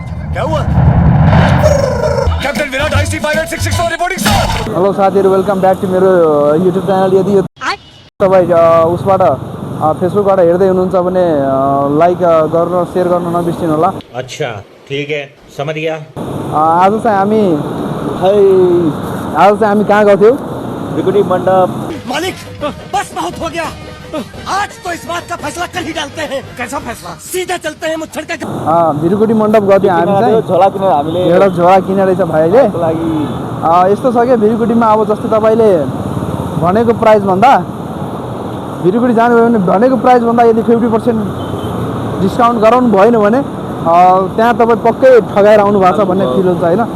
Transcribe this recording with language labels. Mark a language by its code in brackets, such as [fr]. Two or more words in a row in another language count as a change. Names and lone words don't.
[hi] क्या हुआ? [en] Captain Virat IC 5866 reporting sir. [ne] हेलो साथीहरु, [en] welcome back to [ne] मेरो युट्युब च्यानल। यदि तपाईँ उसबाट फेसबुकबाट हेर्दै हुनुहुन्छ भने लाइक गर्न, शेयर गर्न नबिर्सिनु होला। [hi] अच्छा ठीक है, समझ गया। [ne] आज चाहिँ हामी कहाँ गएको थियौँ? भृगुटी मण्डप। [hi] मालिक बस बहुत हो गया, आज तो इस बात का फैसला कर ही डालते हैं। कैसा फैसला? सीधा चलते हैं मुच्छर के। [ne] भृगुटी मण्डप गएको थियौँ हामी चाहिँ। झोला किनेर हामीले एउटा झोला किनेर रहेछ भाइले लागि। यस्तो छ क्या, भृगुटीमा अब जस्तै तपाईँले भनेको प्राइस भन्दा भृगुटी जानुभयो भने भनेको प्राइस भन्दा यदि 50% डिस्काउन्ट गराउनु भएन भने त्यहाँ तपाईँ पक्कै ठगाएर आउनु भएको छ भन्ने फिल हुन्छ होइन।